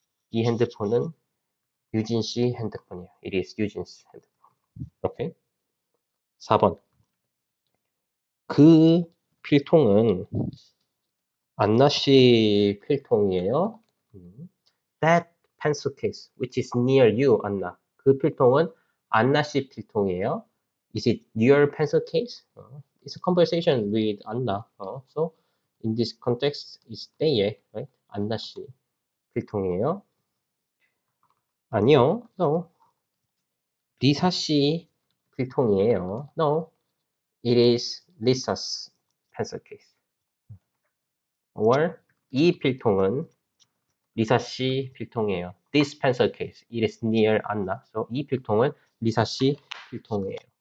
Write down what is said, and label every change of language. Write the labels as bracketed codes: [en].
[ko] 이 핸드폰은 유진 씨 핸드폰이에요. [en] It is Eugene's 핸드폰. Okay? 4번. [ko] 그 필통은 안나 씨 필통이에요. [en] that pencil case which is near you, 안나? [ko] 그 필통은 안나 씨 필통이에요. [en] Is it your pencil case? It's a conversation with 안나. So in this context, it's 때에, right? [ko] 안나 씨 필통이에요. 아니요, no. 리사 씨 필통이에요. [en] No, it is Lisa's pencil case. [ko] or 이 필통은 리사 씨 필통이에요. [en] This pencil case, it is near Anna. [ko] So 이 필통은 리사 씨 필통이에요.